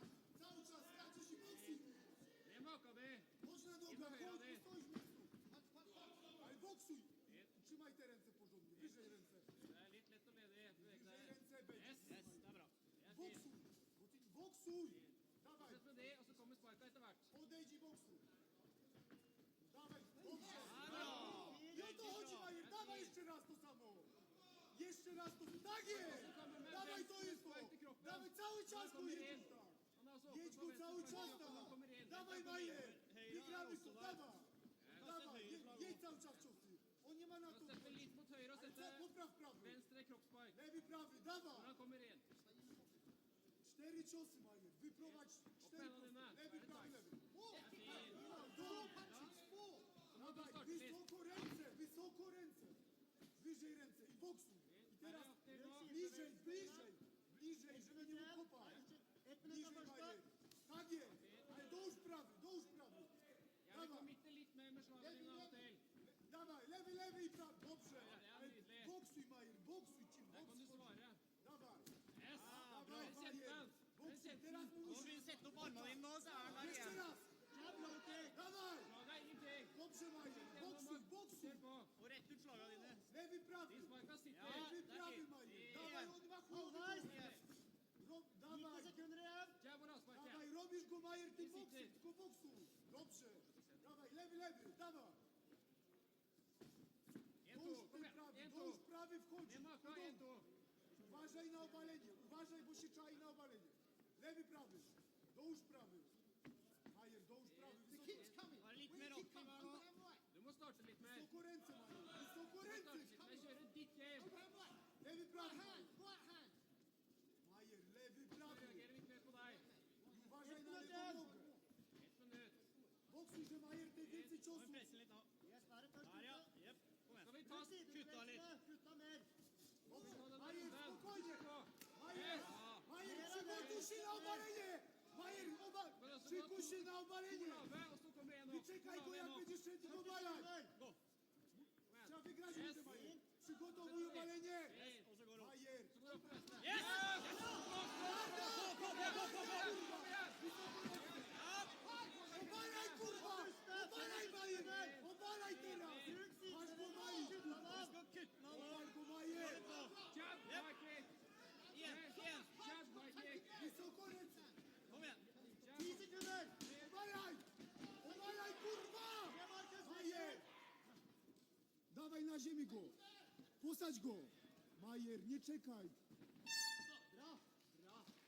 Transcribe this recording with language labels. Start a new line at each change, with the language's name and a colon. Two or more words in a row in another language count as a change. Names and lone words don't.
Polish: Cały czas skaczesz i boksuj. Nie ma AKB. Chodź na nogach. Chodź, nie stoisz w miejscu. Ale boksuj. Trzymaj te ręce porządnie. Wyżej ręce.
Norwegian: Det er litt lett å lede. Bevege
Polish: Wyżej
Norwegian: seg.
Polish: ręce, będzie.
Norwegian: Yes. Yes, det er bra.
Polish: Boksuj. Boksuj. Dawaj.
Norwegian: Fortsett med det, og så kommer sparka etter hvert.
Polish: Odejdź i boksuj. Dawaj, boksuj.
Norwegian: Bra!
Polish: I o to chodzi, Majer. Dawaj jeszcze raz to samo. Jeszcze raz to. Tak jest. Dawaj, to jest to. Dawaj cały czas go jedź tak.
Norwegian: Han er også
Polish: Jedź
Norwegian: åpen
Polish: go
Norwegian: på
Polish: cały
Norwegian: venstre
Polish: czas
Norwegian: flanke, og han
Polish: tam.
Norwegian: kommer inn.
Polish: Dawaj, Majer. Wygramy to. Dawaj. Dawaj, jedź cały czas ciosy. On nie ma na to.
Norwegian: Steppe litt mot høyre og
Polish: Ale co?
Norwegian: sette
Polish: Popraw prawy.
Norwegian: venstre kroppspark.
Polish: Lewy, prawy.
Norwegian: Når
Polish: Dawaj.
Norwegian: han kommer inn.
Polish: 4 ciosy, Majer. Wyprowadź 4 ciosy. Lewy, prawy, lewy. O!
Norwegian: Så må du
Polish: Dawaj,
Norwegian: starte litt.
Polish: wysoko ręce. Wyżej ręce i boksuj. I teraz
Norwegian: Aktiv nå.
Polish: bliżej, żeby nie mógł kopać.
Norwegian: 1 minutt
Polish: Bliżej,
Norwegian: av første.
Polish: Majer. Tak jest. Ale dołóż prawy.
Norwegian: Jeg vil
Polish: Dawaj.
Norwegian: committe litt mer med slagene dine av og til.
Polish: Dawaj, lewy i prawy. Dobrze.
Norwegian: Ja, det er
Polish: Ale
Norwegian: nydelig.
Polish: boksuj, Majer. Boksuj ci.
Norwegian: Der kan du svare.
Polish: Dawaj.
Norwegian: Yes!
Polish: Dawaj,
Norwegian: Den
Polish: Majer.
Norwegian: kjempen! Den
Polish: Boksuj.
Norwegian: kjempen!
Polish: Teraz
Norwegian: Nå
Polish: musisz.
Norwegian: vil vi sette opp armene dine nå, så er han der
Polish: Jeszcze
Norwegian: igjen.
Polish: raz.
English: Jab, low kick.
Polish: Dawaj.
Norwegian: Slaget er ingenting.
Polish: Dobrze, Majer. Boksuj.
Norwegian: Ser på. Og rett ut slagene dine.
Polish: Lewy, prawy.
Norwegian: De sparka sitter.
Polish: Lewy, tak prawy, jest. Majer. Nie. Dawaj, on ma
Norwegian: Halvveis.
Polish: chłopcy.
Norwegian: 90
Polish: Dawaj.
Norwegian: sekunder igjen. Jab og lavsparket.
Polish: Dawaj, robisz go, Majer, ty
Norwegian: I
Polish: boksuj,
Norwegian: sitter.
Polish: tylko boksuj. Dobrze. Dawaj, lewy, dawaj. 1-2. Dołóż
Norwegian: Kom
Polish: ten
Norwegian: igjen.
Polish: prawy,
Norwegian: 1-2.
Polish: dołóż prawy wchodzi. Nie ma akkurat 1-2. Uważaj na obalenie, uważaj, bo się czai na obalenie. Lewy, prawy. Dołóż prawy. Majer, dołóż prawy.
Norwegian: Bare litt mer aktiv her nå. Du må starte litt mer.
Polish: Wysoko ręce, Majer. Wysoko
Norwegian: Starte
Polish: ręce.
Norwegian: litt mer. Kjøre ditt game.
Polish: Lewy, prawy. Majer, lewy, prawy.
Norwegian: Reagerer litt mer på deg.
Polish: Uważaj na lewą nogę.
Norwegian: 1 minutt.
Polish: Boksuj, że Majer, tej więcej
Norwegian: Må
Polish: ciosów.
Norwegian: vi presse litt nå. Yes, der er først. Der, ja. Jep. Kom Skal igjen. vi ta Kutta litt. Kutta mer.
Polish: Majer, spokojnie.
Norwegian: på?
Polish: Majer, Majer, przygotuj się na obalenie. Majer, szykuj się na obalenie.
Norwegian: Lave, og så kommer en
Polish: Nie
Norwegian: opp.
Polish: czekaj go,
Norwegian: Lave
Polish: jak
Norwegian: en opp.
Polish: będziesz szedł do obalać. Go. Trzeba wygrać rundę, Majer. Przygotowuj obalenie.
Norwegian: Og så går det opp.
Polish: Majer.
Norwegian: Så går det opp på venstre. Yes!
Polish: Obalaj, kurwa! Obalaj, Majer! Obalaj teraz! Masz go, Majer!
Norwegian: Vi skal kutte den av nå.
Polish: Obal go, Majer!
English: Jab, high kick.
Norwegian: Igjen. Igjen.
English: Jab, high kick.
Polish: Wysoko ręce!
Norwegian: Kom igjen. 10 sekunder.
Polish: Obalaj! Obalaj, kurwa! Majer! Dawaj na ziemi go! Posadź go! Majer, nie czekaj!
Norwegian: Bra. Bra.